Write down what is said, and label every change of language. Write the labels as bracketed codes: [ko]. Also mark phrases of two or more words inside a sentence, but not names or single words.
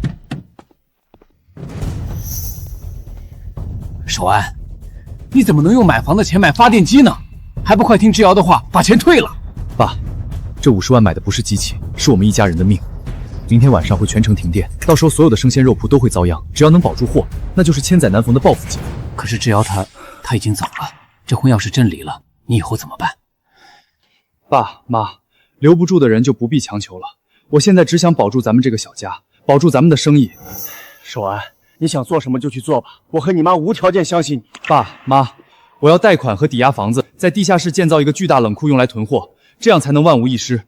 [zh] 守安，你怎麼能用買房的錢買發電機呢？還不快聽之遙的話，把錢退了。爸，這50萬買的不是機器，是我們一家人的命。明天晚上會全城停電，到時候所有的生鮮肉鋪都會遭殃。只要能保住貨，那就是千載難逢的報復機會。可是之遙他已經走了，這婚要是真離了，你以後怎麼辦？爸媽，留不住的人就不必強求了。我現在只想保住咱們這個小家，保住咱們的生意。守安，你想做什麼就去做吧，我和你媽無條件相信你。爸媽，我要貸款和抵押房子，在地下室建造一个巨大冷庫用來囤貨，這樣才能萬無一失。